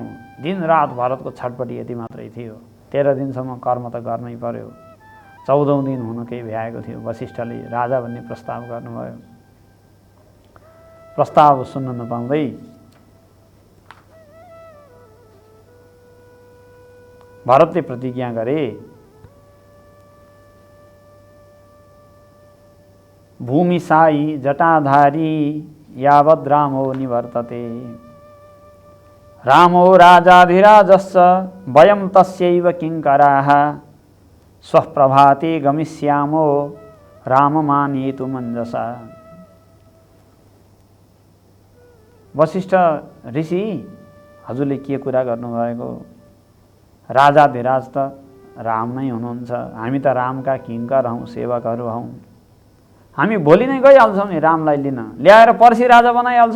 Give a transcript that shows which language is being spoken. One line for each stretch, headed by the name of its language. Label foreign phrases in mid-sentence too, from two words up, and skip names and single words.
Nepali: दिन रात भरतको छटपटी यति मात्रै थियो। 13 दिनसम्म कर्म त गर्नै पर्यो। 14औं दिन हुन केही भ्याएको थियो। वशिष्ठले राजा भन्ने प्रस्ताव गर्नुभयो। प्रस्ताव सुन्न नपाउँदै भरतले प्रतिज्ञा गरे,
Sanskrit: भूमिसाई जटाधारी यावद् रामो निवर्तते, रामो राजाधिराजश्च वयं तस्यैव किङ्कराः, स्वप्रभाते गमिष्यामो राममानेतु मञ्जसा।
Nepali: वशिष्ठ ऋषि, हजुरले के कुरा गर्नुभएको? राजाधिराज त राम नै हुनुहुन्छ। हामी त रामका किङ्कर हौँ, सेवकहरू हौँ। हामी भोलि नै गइहाल्छौँ नि रामलाई लिन, ल्याएर पर्सि राजा बनाइहाल्छौँ।